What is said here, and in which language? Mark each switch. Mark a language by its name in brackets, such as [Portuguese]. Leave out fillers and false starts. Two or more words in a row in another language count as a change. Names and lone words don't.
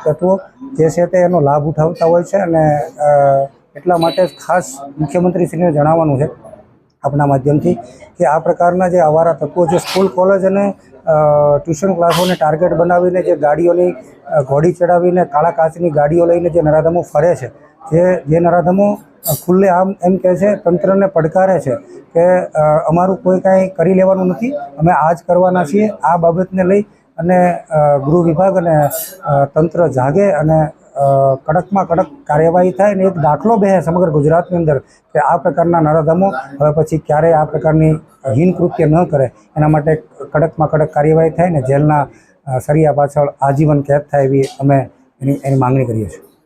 [Gujarati] તત્વો જે છે તે એનો લાભ ઉઠાવતા હોય છે અને એટલા માટે ખાસ મુખ્યમંત્રીશ્રીને જણાવવાનું છે અપના માધ્યમથી કિ આ પ્રકારના જે આવારા તત્વો જે સ્કૂલ કૉલેજ અને ટ્યૂશન ક્લાસોને ટાર્ગેટ બનાવીને જે ગાડીઓની ઘોડી ચઢાવીને કાળા કાચની ગાડીઓ લઈને જે નરાધમો ફરે છે, જે નરાધમો ખુલ્લે આમ એમ કહે છે, તંત્રને પડકારે છે કે અમારું કોઈ કાંઈ કરી લેવાનું નથી, અમે આ જ કરવાના છીએ। આ બાબતને લઈ અને ગૃહ વિભાગ અને તંત્ર જાગે અને કડકમાં કડક કાર્યવાહી થાય અને એક દાખલો બેસે સમગ્ર ગુજરાતની અંદર કે આ પ્રકારના નરાધમો હવે પછી ક્યારેય આ પ્રકારની હીન કૃત્ય ન કરે, એના માટે કડકમાં કડક કાર્યવાહી થાય ને જેલના સળિયા પાછળ આજીવન કેદ થાય એવી અમે એની માંગણી કરીએ છીએ।